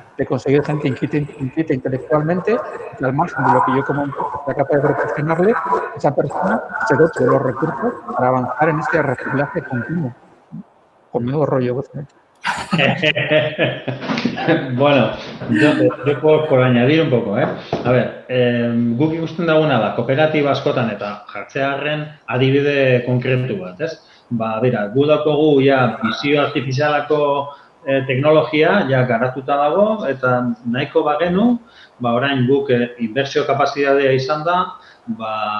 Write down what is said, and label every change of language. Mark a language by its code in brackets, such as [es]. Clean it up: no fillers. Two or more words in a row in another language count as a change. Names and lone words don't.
[es] De conseguir gente inquieta intelectualmente, que al margen de lo que yo como empresa sea capaz de proporcionarle, esa persona se dote de los recursos para avanzar en este reciclaje continuo. Conmigo rollo, básicamente. Bueno, yo por añadir un poco, A ver, [eu] guk ikusten duguna da, kooperatiba askotan eta jartzearren adibide konkretu bat, ez? Ba, bera, gu daukagu ja bizio artifizialako teknologia ja garatuta dago eta nahiko bagenu, ba orain guk inbertsio kapazitatea izan da, ba